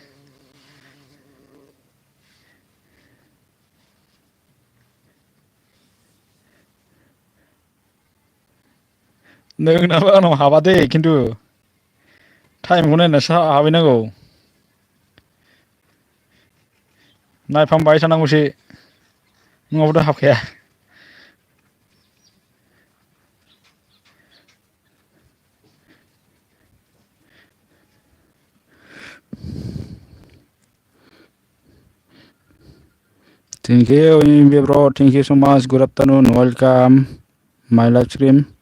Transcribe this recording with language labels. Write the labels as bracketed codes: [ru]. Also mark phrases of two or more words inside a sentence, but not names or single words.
[brx] नोंनाबो आंनाव हाबा दे खिन्थु टाइमखौ नायनासो हाबहैनांगौ नायफामबाय थानांगौसो नङाबाथ' हाबखाया [en] Thank you, bro. Thank you so much. Good afternoon. Welcome. My live stream.